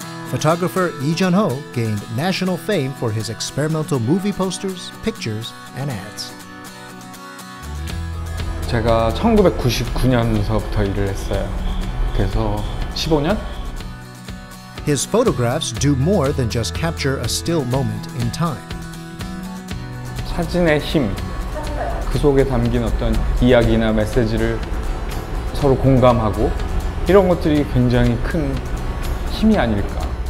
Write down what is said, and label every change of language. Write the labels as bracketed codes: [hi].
[en] Photographer Lee Jun-ho gained national fame for his experimental movie posters, pictures, and ads. [ko] 제가 1999년서부터 일을 했어요. 그래서 15년? [en] His photographs do more than just capture a still moment in time. [ko] 사진의 힘, 그 속에 담긴 어떤 이야기나 메시지를 서로 공감하고 이런 것들이 굉장히 큰 힘이 아닐까.